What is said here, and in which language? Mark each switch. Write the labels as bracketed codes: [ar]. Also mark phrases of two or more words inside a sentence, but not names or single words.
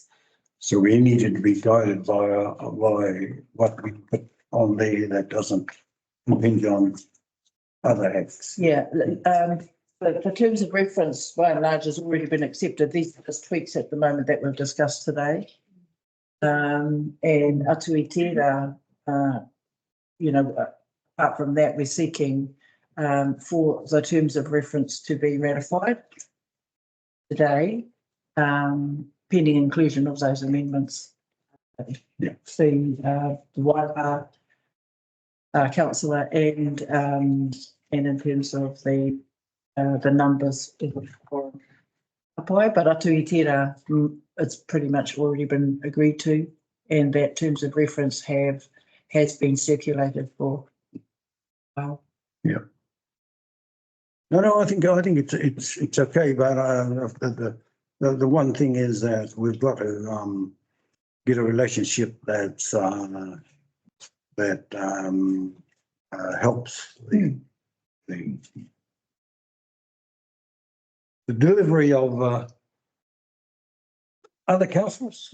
[en] So we needed to be guided by what we put on there that doesn't impinge on other acts. Yeah, the terms of reference by and large has already been accepted. These are just tweaks at the moment that we've discussed today. And [mi] atu I tērā, [en] apart from that, we're seeking for the terms of reference to be ratified today, pending inclusion of those amendments. Yeah. The Waipa councillor and in terms of the numbers for Apai, but [mi] atu I tērā, [en] it's pretty much already been agreed to, and that terms of reference has been circulated for. Yeah. No, I think it's okay, but the one thing is that we've got to get a relationship that's helps the delivery of other councillors.